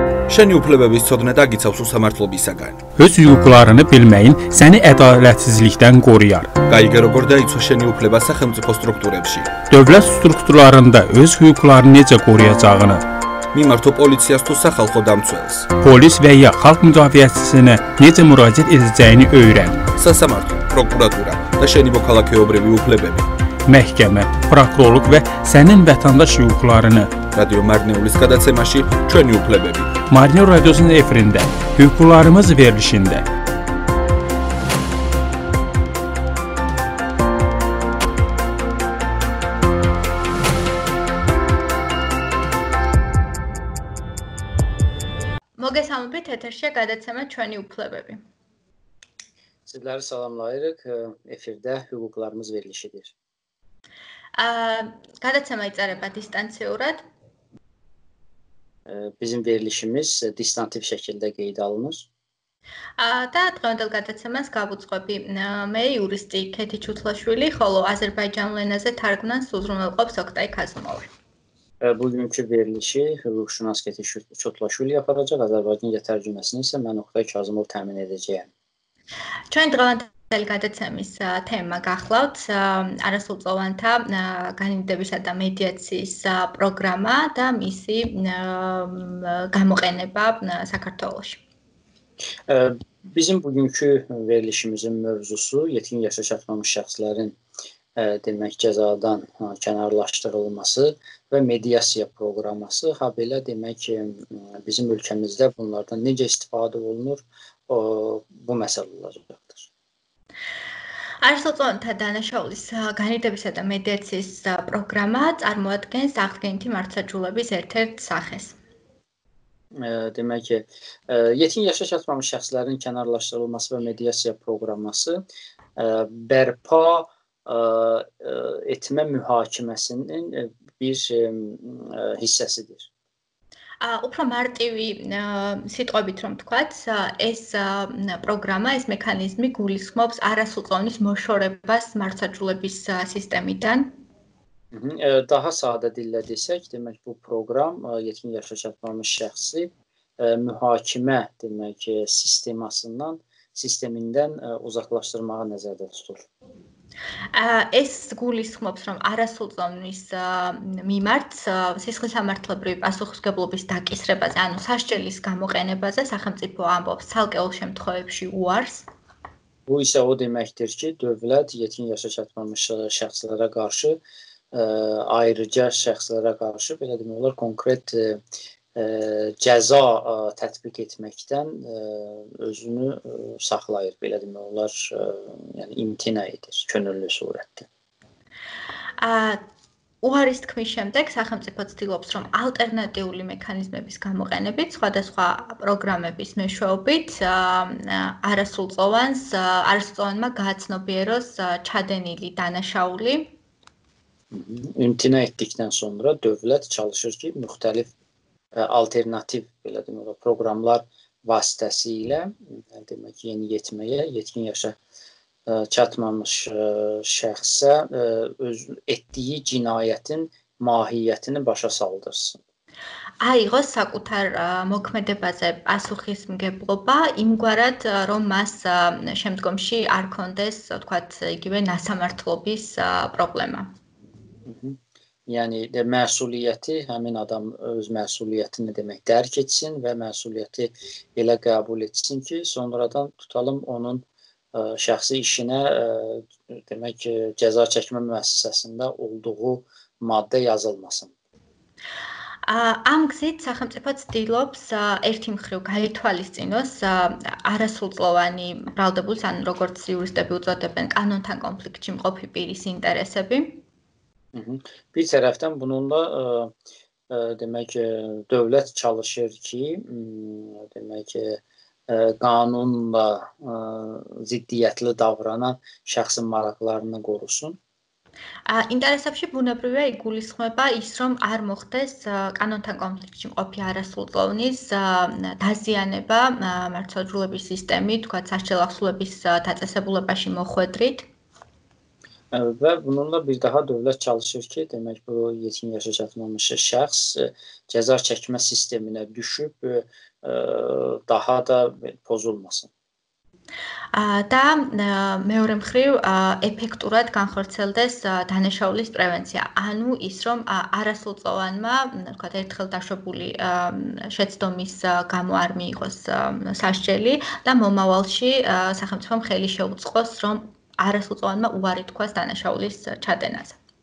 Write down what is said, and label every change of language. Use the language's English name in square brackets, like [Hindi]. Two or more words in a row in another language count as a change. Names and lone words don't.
[Georgian] Შენი უფლებების ცოდნა დაგიცავს უსამართლობისაგან. [Azerbaijani] Öz hüquqlarını bilməyin səni ədalətsizlikdən qoruyar. [Georgian] გაიგე როგორ დაიცვა შენი უფლება სახელმწიფო სტრუქტურებში. [Azerbaijani] Dövlət strukturlarında öz hüquqlarını necə qoruyacağını. [Georgian] მიმართო პოლიციას თუ სახალხო დამცველს. [Azerbaijani] Polis və ya xalq müdafiəçisinə necə müraciət edəcəyini öyrən. [Georgian] სასამართლო, პროკურატურა და შენი მოქალაქეობრივი უფლებები. [Azerbaijani] Məhkəmə, prokurorluq və sənin vətəndaş hüquqlarını. [Georgian] რადიო მარნეულის გადაცემაში ჩვენი უფლებები. [Azerbaijani] Marneu radiosunun efirində, hüquqlarımız verilişində. [Georgian] მოგესალმებით, ეთერშია გადაცემა ჩვენი უფლებები. [Azerbaijani] Sizləri salamlayırıq. Efirdə hüquqlarımız verilişidir. [Georgian] Გადაცემა იწერება distansiურად. [Azerbaijani] Bizim verilişimiz distantiv şəkildə qeydə alınır. [Georgian] და დღევანდელ გადაცემას გავუძღვები მე იურისტი ქეთი ჩუთლაშვილი, ხოლო აზერბაიჯანულ ენაზე თარგმნას უზრუნველყოფს ოქტay kazımov. [Azerbaijani] Bugünkü verilişi hüquqşünas Keti Çotlaşvili yapacaq, Azərbaycanca tərcüməsini isə mən Oktay Kazımov təmin edəcəyəm. [Georgian] ჩვენ დღევანდელ გადაცემის თემა გახლავთ არასრულწლოვანთა განმარტებისა და მედიაციის პროგრამა და მისი გამოყენება საქართველოში. [Azerbaijani] Bizim bugünkü verilişimizin mövzusu yetkin yaşa çatmamış şəxslərin demək cəzadan kənarlaşdırılması və mediasiya proqramı, habelə demək bizim ölkəmizdə bunlardan necə istifadə olunur, bu məsələ olacaqdır. [Georgian] არასრულწლოვანთა დანაშაულის განმარტებისა და მედიაციის პროგრამა წარმოადგენს აღდგენითი მართლმსაჯულების ერთ-ერთ სახეს. [Azerbaijani] Demək ki, yetkin yaşa çatmamış şəxslərin kənarlaşdırılması və mediasiya proqramı bərpa etmə mühakiməsinin bir hissəsidir. [Georgian] უფრო მარტივი სიტყვებით რომ თქვათ, ეს პროგრამა, ეს მექანიზმი გულისხმობს არასრულწლოვნის მოშორებას მართლმსაჯულების სისტემიდან. [Azerbaijani] Daha sadə dillə desək, demək bu proqram yetkin yaşa çatmamış şəxsi mühakimə demək sistemindən uzaqlaşdırmağa nəzərdə tutur. [Georgian] ეს გულისხმობს, რომ არასრულწლოვნის მიმართ სისხლისამართლებრივი პასუხისმგებლობის დაკისრებაზე, ანუ სასჯელის გამოყენებაზე სახელმწიფო ამბობს ცალკეულ შემთხვევებში უარს. [Azerbaijani] Bu isə o deməkdir ki, dövlət yetkin yaşa çatmamış şəxslərə qarşı, ayrıca şəxslərə qarşı belə demək olar konkret cəza tətbiq etməkdən özünü saxlayır, belə demək olar, yəni imtina edir könüllü surətdə. [Georgian] უარის თქმის შემდეგ სახელმწიფო ცდილობს, რომ ალტერნატიული მექანიზმების გამოყენებით, სხვადასხვა პროგრამების მეშვეობით არასრულწლოვანმა გააცნობიეროს ჩადენილი დანაშაული. [Azerbaijani] İmtina etdikdən sonra dövlət çalışır ki, müxtəlif alternativ belə demək olar proqramlar vasitəsilə demək yeniyetməyə, yetkin yaşa çatmamış şəxsə öz etdiyi cinayətin mahiyyətini başa saldırsın. [Georgian] აიღოს საკუთარ მოქმედებაზე პასუხისმგებლობა იმგვარად, რომ მას შემდგომში არ კონდეს, თქვათ, იგივე ნასამართლობის პრობლემა. [Azerbaijani] Yəni məsuliyyəti, həmin adam öz məsuliyyətini demək dərk etsin və məsuliyyəti elə qəbul etsin ki, sonradan tutalım onun şəxsi işinə demək cəza çəkmə müəssisəsində olduğu maddə yazılmasın. [Georgian] ამ გზით სახელმწიფო ცდილობს ერთი მხრივ გაითვალისწინოს არასრულწლოვანი ბრალდებულის, ანუ როგორც იურისტები უწოდებენ, კანონთან კონფლიქტში მყოფი პირის ინტერესები. [Azerbaijani] Bir tərəfdən bununla demək dövlət çalışır ki, demək qanunla ziddiyyətli davranan şəxsin maraqlarını qorusun. [Georgian] ინტერესებში ბუნებრივია იგულისხმება ის, რომ არ მოხდეს კანონთან კონფლიქტში მყოფი არასრულწლოვნის დაზიანება მართლმსაჯულების სისტემით, თქვათ სასჯელ ახსულების დაწესებულებაში მოხვედრით. [Azerbaijani] Və bununla bir daha dövlət çalışır ki, demək bu yetkin yaşa çatmamış şəxs cəza çəkmə sisteminə düşüb daha da pozulmasın. [Georgian] და მეორე მხრივ ეფექტურად განხორციელდეს დანაშაულის პრევენცია. ანუ ის რომ არასრულწლოვანმა, თქვათ, ერთხელ დაშვებული შეცდომის გამო არ მიიღოს სასჯელი და მომავალში სახელმწიფომ ხელი შეუწყოს, რომ არასრულწლოვანმა უარი თქვას დანაშაულის ჩადენაზე.